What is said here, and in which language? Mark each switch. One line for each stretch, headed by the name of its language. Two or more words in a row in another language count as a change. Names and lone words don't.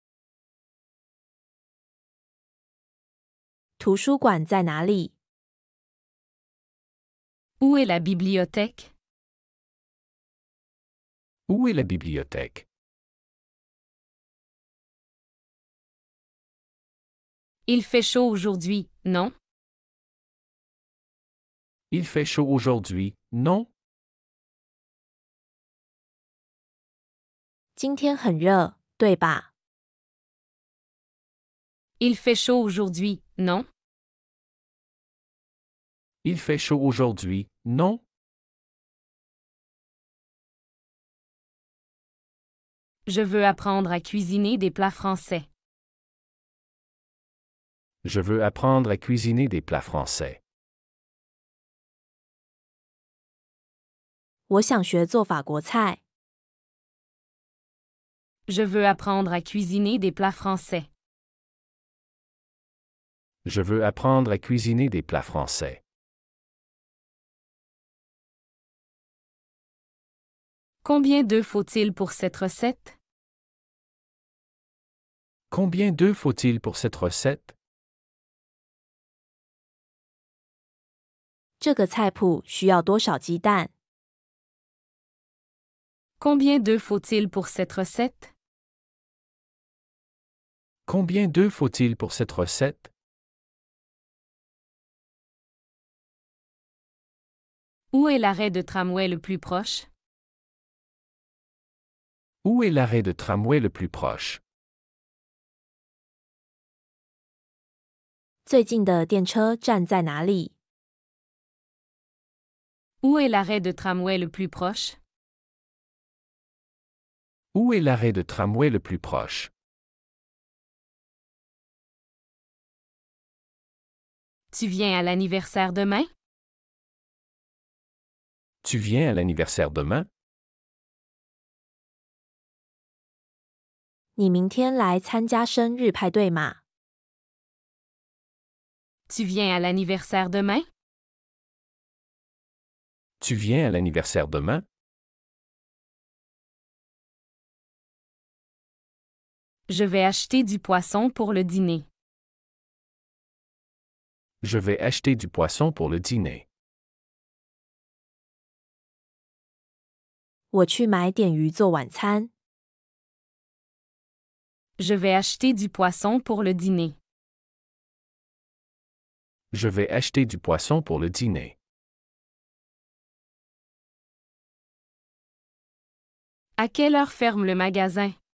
Chinese: 图书馆在哪里？
French: Où est la bibliothèque? Où est la bibliothèque? Il fait chaud aujourd'hui, non? Il fait chaud aujourd'hui, non?
Chinese: 今天很热，对吧？
French: Il fait chaud aujourd'hui, non? Il fait chaud aujourd'hui, non? Je veux apprendre à cuisiner des plats français. Je veux apprendre à cuisiner des plats français.
Chinese: 我想学做法国菜。
French: Je veux apprendre à cuisiner des plats français. Je veux apprendre à cuisiner des plats français. Combien d'œufs faut-il pour cette recette? Combien d'œufs faut-il pour cette recette?
Chinese: 这个菜谱需要多少鸡蛋？
French: Combien d'œufs faut-il pour cette recette? Combien d'œufs faut-il pour cette recette? Où est l'arrêt de tramway le plus proche? Où est l'arrêt de tramway le plus proche?
Chinese: 最近的电车站在哪里？
French: Où est l'arrêt de tramway le plus proche? Où est l'arrêt de tramway le plus proche? Tu viens à l'anniversaire demain? Tu viens à l'anniversaire demain?
Chinese: 你明天来参加生日派对吗？
French: Tu viens à l'anniversaire demain? Tu viens à l'anniversaire demain? Je vais acheter du poisson pour le dîner. Je vais acheter du poisson pour le dîner.
Chinese: 我去买点鱼做晚餐。
French: Je vais acheter du poisson pour le dîner. Je vais acheter du poisson pour le dîner. À quelle heure ferme le magasin?